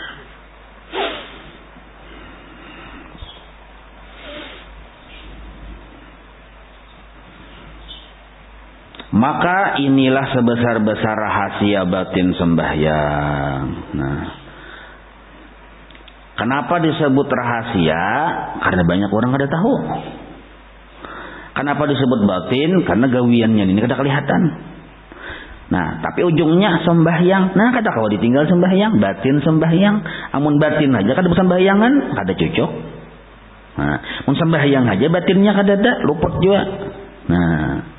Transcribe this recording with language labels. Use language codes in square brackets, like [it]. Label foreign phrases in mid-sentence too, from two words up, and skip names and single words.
[id] Maka inilah sebesar-besar rahasia batin sembahyang. Nah, kenapa disebut rahasia? Karena banyak orang ada tahu. Kenapa disebut batin? [bjn] Karena gawiannya ini kada kelihatan. Nah, tapi ujungnya sembahyang. Nah, kata kalau ditinggal sembahyang, batin sembahyang. Amun batin aja kada sembayangan, kada cocok. Nah, mun sembahyang aja batinnya kada ada, luput juga.